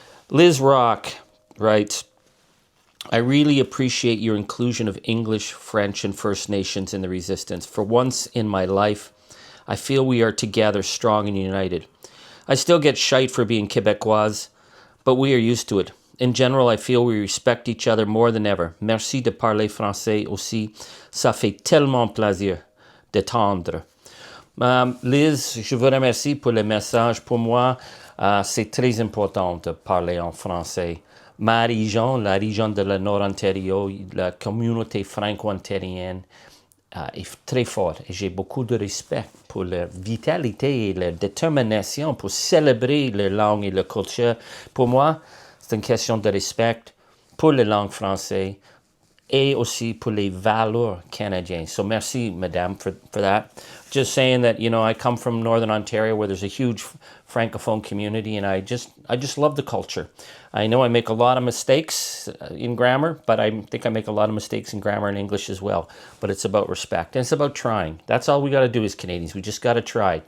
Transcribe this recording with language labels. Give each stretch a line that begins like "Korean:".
English: Liz Rock writes, I really appreciate your inclusion of English, French, and First Nations in the resistance. For once in my life, I feel we are together, strong and united. I still get shite for being Québécoise, but we are used to it. In general, I feel we respect each other more than ever.
French: Merci de parler français aussi. Ça fait tellement plaisir d'entendre. Liz, je vous remercie pour le message. Pour moi, c'est très important de parler en français. Ma région, la région de la Nord-Ontario, la communauté franco-ontarienne est très forte. Et j'ai beaucoup de respect pour leur vitalité et leur détermination pour célébrer leur langue et leur culture. Pour moi, c'est une question de respect pour la langue française et aussi pour les valeurs canadiennes.
English: So
French: merci, madame,
English: for that. Just saying that, you know, I come from Northern Ontario where there's a huge Francophone community, and I just love the culture. I know I make a lot of mistakes in grammar, but I think I make a lot of mistakes in grammar and English as well. But it's about respect, and it's about trying. That's all we got to do as Canadians. We just got to try.